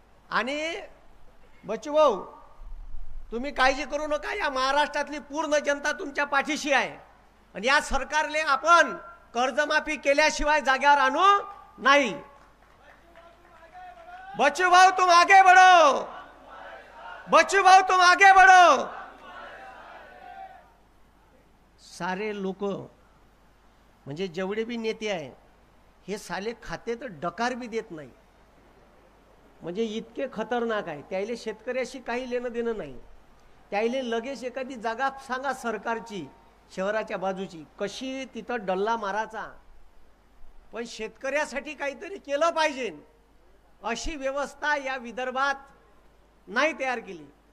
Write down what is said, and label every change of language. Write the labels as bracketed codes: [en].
[mr] आणि बच्चू भाऊ तुम्ही काळजी करू नका, या महाराष्ट्रातली पूर्ण जनता तुमच्या पाठीशी आहे आणि या सरकारले आपण कर्जमाफी केल्याशिवाय जाग्यावर आणू नाही. [hi] बच्चू भाऊ तुम आगे बढ़ो, बच्चू भाऊ तुम आगे बढ़ो. [mr] सारे लोक म्हणजे जेवढे भी नेते आहे हे साले खाते तर डकार भी देत नाही. म्हणजे इतके खतरनाक आहे. त्याले शेतकऱ्याशी काही लेणं देणं नाही. त्याले लगेच एखादी जागा सांगा सरकारची शहराच्या बाजूची, कशी तिथं डल्ला मारायचा, पण शेतकऱ्यासाठी काहीतरी केलं पाहिजे अशी व्यवस्था या विदर्भात नाही तयार केली.